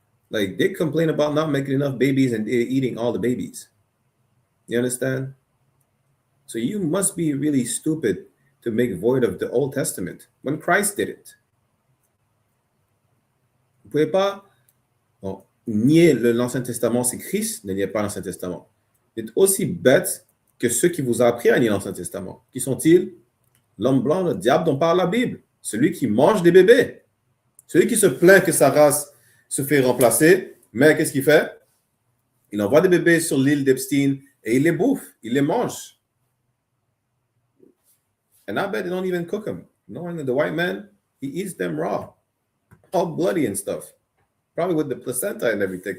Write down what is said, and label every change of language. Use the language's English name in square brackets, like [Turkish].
[English] Like, they complain about not making enough babies and they're eating all the babies. You understand? So you must be really stupid to make void of the Old Testament when Christ did it. [French] Vous ne pouvez pas nier l'Ancien Testament si Christ ne niait pas l'Ancien Testament. Vous êtes aussi bête que ceux qui vous ont appris à nier l'Ancien Testament. Qui sont-ils? L'homme blanc, le diable dont parle la Bible. Celui qui mange des bébés. Celui qui se plaint que sa race se fait remplacer. Mais qu'est-ce qu'il fait? Il envoie des bébés sur l'île d'Epstein et il les bouffe. Il les mange. [English] And I bet they don't even cook them. Knowing that the white man, he eats them raw. All bloody and stuff. Probably with the placenta and everything.